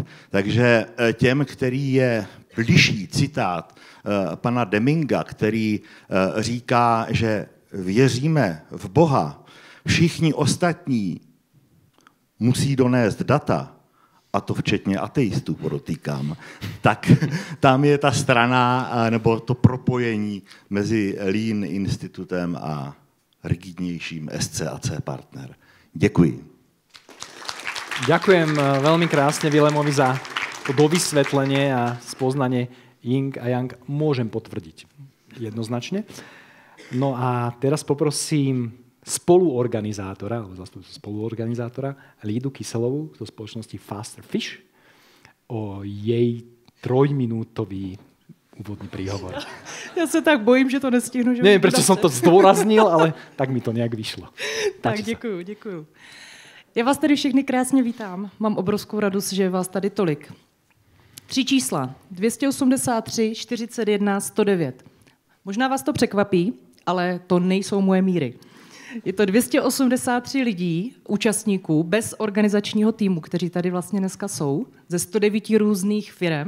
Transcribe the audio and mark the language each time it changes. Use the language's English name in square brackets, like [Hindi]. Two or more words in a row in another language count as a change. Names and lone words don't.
[Czech] Takže těm, který je bližší citát pana Deminga, který říká, že věříme v Boha, všichni ostatní musí donést data, a to včetně ateistů, podotýkám, tak tam je ta strana, nebo to propojení mezi Lean Institutem a rigidnějším SCAC Partner. Děkuji. [Slovak] Ďakujem veľmi krásne Vilémovi za to dovysvetlenie a spoznanie Yin a Yang. Môžem potvrdiť jednoznačne. No a teraz poprosím spoluorganizátora Lídu Kyselovú zo spoločnosti Faster Fish o jej 3-minútový úvodný príhovor. [Czech] Já se tak bojím, že to nestihnu. [Slovak] Že neviem, prečo som to zdôraznil, ale tak mi to nejak vyšlo. [Czech] Tak děkuju. Já vás tady všechny krásně vítám. Mám obrovskou radost, že je vás tady tolik. 3 čísla. 283, 41, 109. Možná vás to překvapí, ale to nejsou moje míry. Je to 283 lidí, účastníků, bez organizačního týmu, kteří tady vlastně dneska jsou, ze 109 různých firem.